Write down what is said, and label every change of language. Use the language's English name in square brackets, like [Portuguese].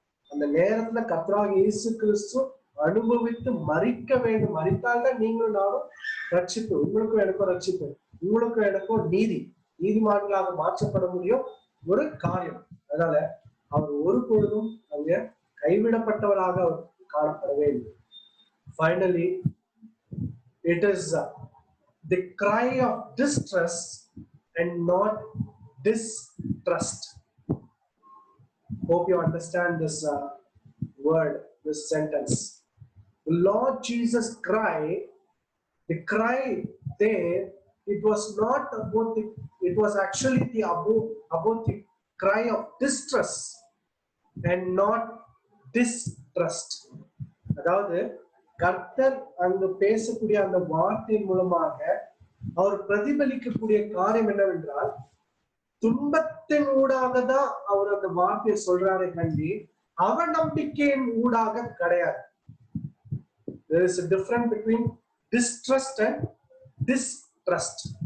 [Tamil] அந்த நேரத்துல கர்த்தராகிய இயேசு கிறிஸ்து அனுபவித்து மரிக்க வேண்டும். மரித்தால்தான் நீங்களும் நானும் ரட்சிப்பு. உங்களுக்கும் எனக்கும் ரட்சிப்பு, உங்களுக்கும் எனக்கும் நீதிமான்களாக மாற்றப்பட முடியும் ஒரு காரியம். அதனால அவர் ஒருபொழுதும் அங்க கைவிடப்பட்டவராக காணப்படவே இல்லை. [English] Finally, it is the cry of distress and not distrust. Hope you understand this word, this sentence. The Lord Jesus cried. The cry there, it was not about it was actually about the cry of distress and not distrust. [Tamil] அதாவது கர்த்தர் அங்கு பேசக்கூடிய அந்த வார்த்தையின் மூலமாக அவர் பிரதிபலிக்கக்கூடிய காரியம் என்னவென்றால், துன்பத்தின் ஊடாக தான் அவர் அந்த வார்த்தையை சொல்றாரே கண்டி அவநம்பிக்கையின் ஊடாக கிடையாது. [English] There is a difference between distrust and distrust.